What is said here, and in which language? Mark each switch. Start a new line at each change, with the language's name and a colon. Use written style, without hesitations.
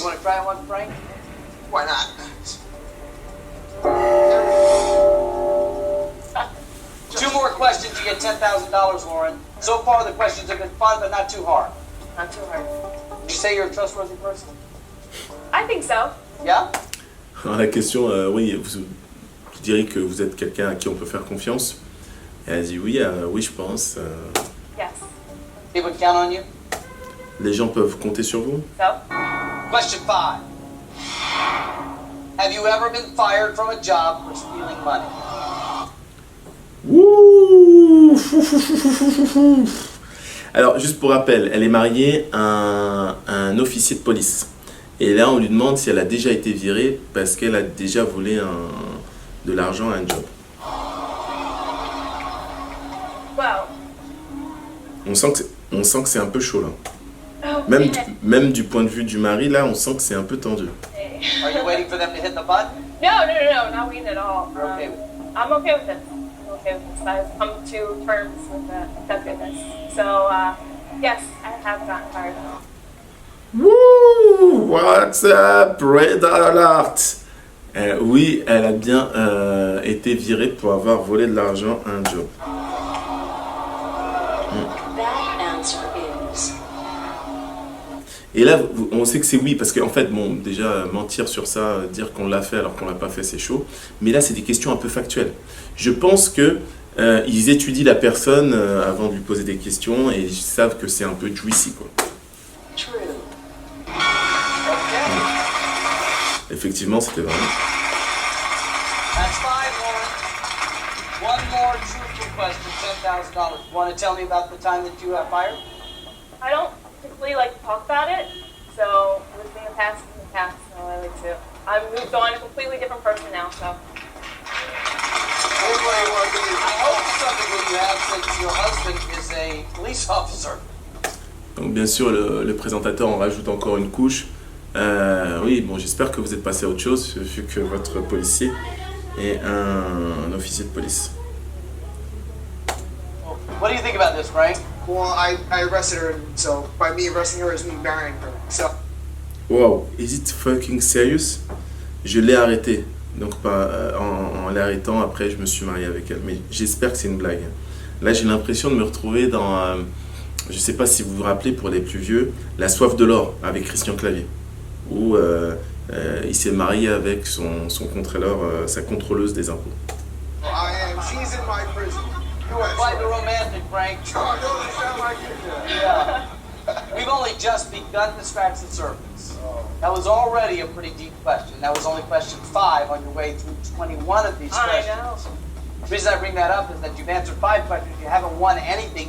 English: You want to try one, Frank? Why not? Two more questions, you get $10,000, Lauren. So far, the questions have been fun, but not too hard. Not too hard. Would you say you're a trustworthy person? I think so. Yeah?
French: Alors la question, oui, vous direz que vous êtes quelqu'un à qui on peut faire confiance. Et elle dit oui, oui je pense.
English: Yes. People can count on you?
French: Les gens peuvent compter sur vous.
English: So? Question 5. Have you ever been fired from a job for stealing money? Ouh.
French: Alors, juste pour rappel, elle est mariée à un officier de police. Et là, on lui demande si elle a déjà été virée parce qu'elle a déjà volé de l'argent à un job.
English: Well.
French: On sent que c'est un peu chaud là. Oh, Même du point de vue du mari, là, on sent que c'est un peu tendu.
English: Are you waiting for them to hit the button? No, not waiting at all. You're okay with it? I'm okay with this. I'm okay with this. I've come to terms with accepting this. So, yes, I have gotten fired. Wouh! What's up, Red Alert?
French: Oui, elle a bien été virée pour avoir volé de l'argent à un job.
English: That answer is...
French: Et là, on sait que c'est oui, parce qu'en fait, bon, déjà, mentir sur ça, dire qu'on l'a fait alors qu'on l'a pas fait, c'est chaud. Mais là, c'est des questions un peu factuelles. Je pense que ils étudient la personne avant de lui poser des questions et ils savent que c'est un peu juicy, quoi.
English: True.
French: Effectivement, c'était vrai.
English: That's fine, Lauren. One more truthful question, $10,000. You want to tell me about the time that you got fired? I don't typically like to talk about it, so it was in the past, so I like to. I've moved on, a completely different person now, so. I hope it's something that you have since your husband is a police officer.
French: Donc bien sûr, le présentateur en rajoute encore une couche. Oui, bon, j'espère que vous êtes passé à autre chose, vu que votre policier est un officier de police.
English: What do you think about this, Frank? Well, I arrested her, so by me arresting her is me marrying her. So. Wow, is it fucking serious?
French: Je l'ai arrêtée. Donc en l'arrêtant, après je me suis marié avec elle. Mais j'espère que c'est une blague. Là j'ai l'impression de me retrouver dans, je sais pas si vous vous rappelez pour les plus vieux, La Soif de l'or avec Christian Clavier. Où il s'est marié avec son contrôleur, sa contrôleuse des impôts.
English: She's in my prison. You were quite the romantic, Frank. Oh, don't sound like it. Yeah. We've only just begun to scratch the surface. That was already a pretty deep question. That was only question 5 on your way through 21 of these questions. I know. The reason I bring that up is that you've answered 5 questions. You haven't won anything.